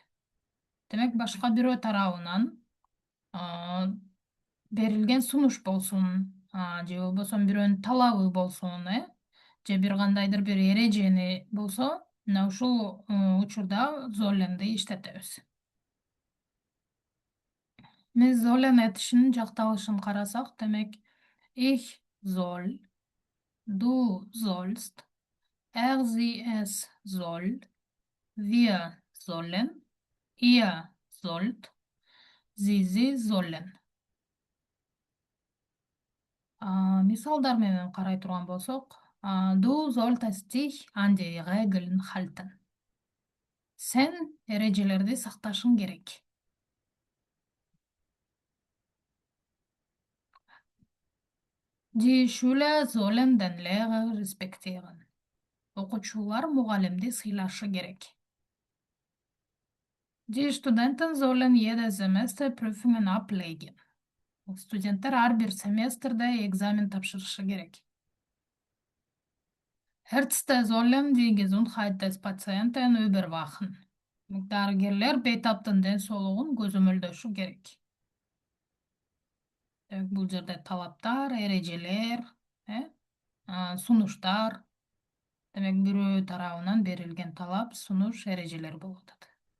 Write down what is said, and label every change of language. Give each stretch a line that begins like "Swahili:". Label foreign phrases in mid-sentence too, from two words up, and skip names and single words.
Kyrgyz: Демек башка бирөө тарабынан берилген сунуш болсун, же болбосо бирөөнүн талабы болсун, же бир кандайдыр бир эрежени болсо, мына ушул учурда золенди иштетебиз. Биз золен этишинин жакталышын карасак, демек
German: ich soll, du sollst, sie es soll, wir sollen, ihr sollt, sie sollen.
Kyrgyz: Мисалдар менен карай турган болсок,
German: du solltest dich an die Regeln halten.
Kyrgyz: Сен эрежелерди сакташың керек.
German: Die Schüler sollen den Lehrer respektieren.
Kyrgyz: Окуучулар мугалимди сыйлашы керек.
German: Die Studenten sollen jedes Semester Prüfungen ablegen.
Kyrgyz: Студенттер ар бир семестрде экзамен тапшырышы керек.
German: Ärzte sollen die Gesundheit des Patienten überwachen.
Kyrgyz: Дарыгерлер бейтаптын ден соолугун көзөмөлдөшү керек. Бул жерде талаптар, эрежелер, сунуштар. Демек бирөө тарабынан берилген талап, сунуш, эрежелер болуп атат.